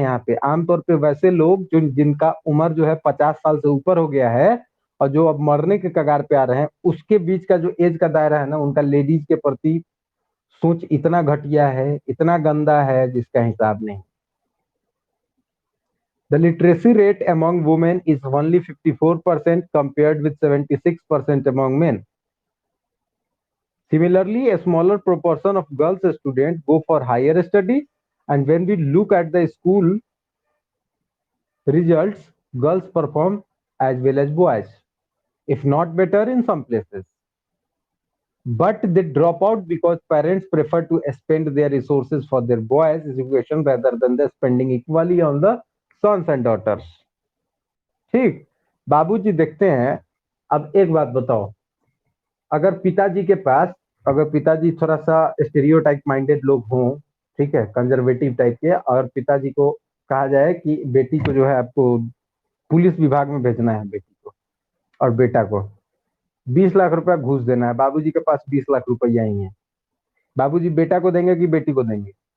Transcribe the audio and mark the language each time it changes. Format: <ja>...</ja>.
<hi>यहाँ पे आमतौर पे वैसे लोग जो जिनका उम्र जो है 50 साल से ऊपर हो गया है और जो अब मरने के कगार पे आ रहे हैं, उसके बीच का जो एज का दायरा है ना, उनका लेडीज के प्रति सोच इतना घटिया है, इतना गंदा है जिसका हिसाब नहीं।</hi> <en>The literacy rate among women is only 54% compared with 76% among men. Similarly, a smaller proportion of girls students go for higher studies, and when we look at the school results, girls perform as well as boys, if not better in some places. But they drop out because parents prefer to spend their resources for their boys' education rather than the spending equally on the sons and daughters.</en> <hi>ठीक, बाबूजी देखते हैं। अब एक बात बताओ, अगर पिताजी के पास, अगर पिताजी थोड़ा सा स्टेरियोटाइप माइंडेड लोग हों, ठीक है, कंजर्वेटिव टाइप के, और पिताजी को कहा जाए कि बेटी को जो है आपको पुलिस विभाग में भेजना है, बेटी को और बेटा को 20 लाख रुपया घूस देना है, बाबूजी के पास 20 लाख रुपया ही है, बाबूजी बेटा को देंगे कि बेटी को देंगे?</hi>